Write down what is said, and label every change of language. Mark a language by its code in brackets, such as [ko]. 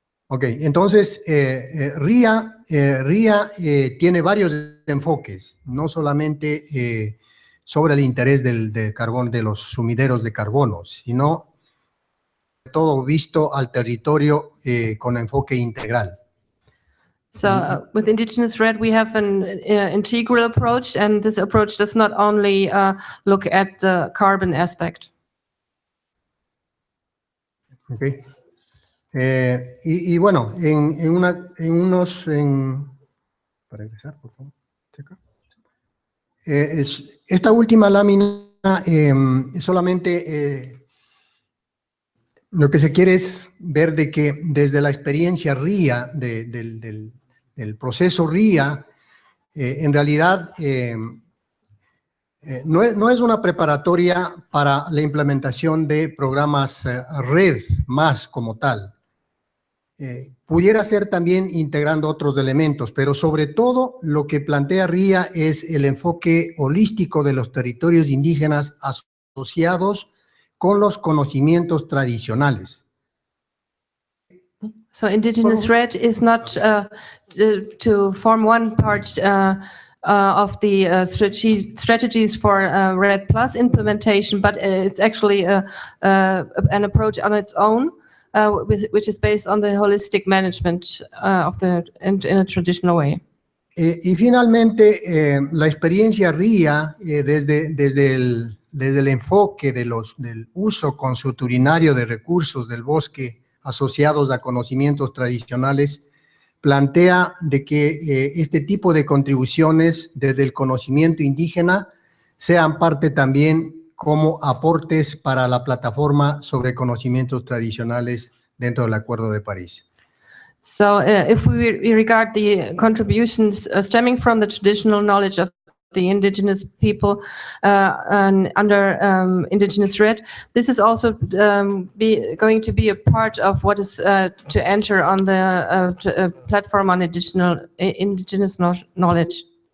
[es] Ok, entonces RIA tiene varios enfoques, no solamente sobre el interés del carbón, de los sumideros de carbono, sino todo visto al territorio con enfoque integral. [en] So with Indigenous RED, we have an integral approach, and this approach does not only look at the carbon aspect. [es] Okay. Y bueno, para regresar, por favor. Checa. Esta última lámina solamente lo que se quiere es ver de que desde la experiencia RIA, del proceso RIA, en realidad no es una preparatoria para la implementación de programas RED más como tal. Pudiera ser también integrando otros elementos, pero sobre todo lo que plantea RIA es el enfoque holístico de los territorios indígenas asociados con los conocimientos tradicionales. [en] So Indigenous RED is not to form one part of the strategies for RED Plus implementation, but it's actually an approach on its own which is based on the holistic management in a traditional way. [es] Y finalmente, la experiencia RIA, desde el enfoque del uso consulturinario de recursos del bosque asociados a conocimientos tradicionales, plantea de que este tipo de contribuciones desde el conocimiento indígena sean parte también como aportes para la plataforma sobre conocimientos tradicionales dentro del Acuerdo de París. [en] So if we regard the contributions stemming from the traditional knowledge of the indigenous people under Indigenous RED, this is also going to be a part of what is to enter on the platform on indigenous knowledge.